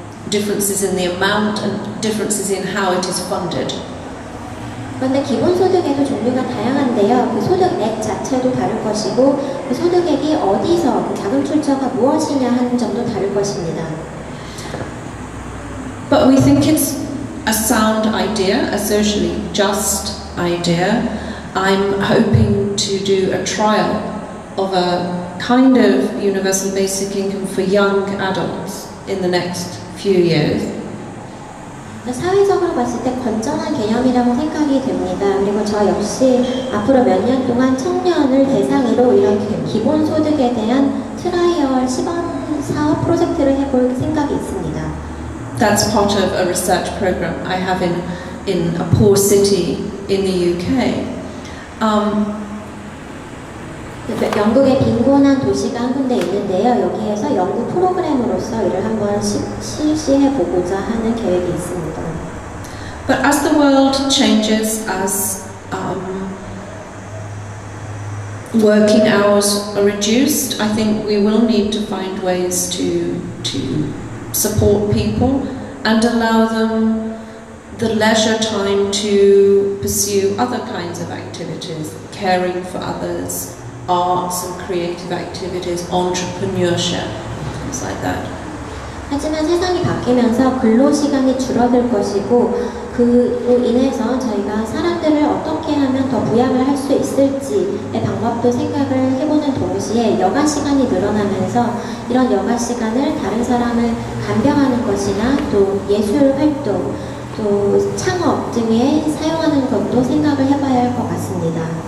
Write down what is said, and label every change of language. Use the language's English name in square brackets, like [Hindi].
[English] Differences in the amount and differences in how it is funded. [Korean] 그런데 기본소득에도 종류가 다양한데요. 그 소득액 자체도 다를 것이고 그 소득액이 어디서, 그 자금 출처가 무엇이냐 하는 점도 다를 것입니다. [English] But we think it's a sound idea, a socially just idea. I'm hoping to do a trial of a kind of universal basic income for young adults in the next few years. [Korean] 사회적으로 봤을 때 건전한 개념이라고 생각이 됩니다. 그리고 저 역시 앞으로 몇 년 동안 청년을 대상으로 이런 기본소득에 대한 트라이얼 시범 사업 프로젝트를 해볼 생각이 있습니다. [English] That's part of a research program I have in a poor city in the UK. [Korean] 영국의 빈곤한 도시가 한 군데 있는데요. 여기에서 연구 프로그램으로서 이를 한번 실시해보고자 하는 계획이 있습니다. [English] But as the world changes, as working hours are reduced, I think we will need to find ways to support people and allow them the leisure time to pursue other kinds of activities, caring for others, arts and creative activities, entrepreneurship, things like that. [Korean] 하지만 세상이 바뀌면서 근로시간이 줄어들 것이고 그로 인해서 저희가 사람들을 어떻게 하면 더 부양을 할 수 있을지의 방법도 생각을 해보는 동시에 여가 시간이 늘어나면서 이런 여가 시간을 다른 사람을 간병하는 것이나 또 예술 활동, 또 창업 등에 사용하는 것도 생각을 해봐야 할 것 같습니다.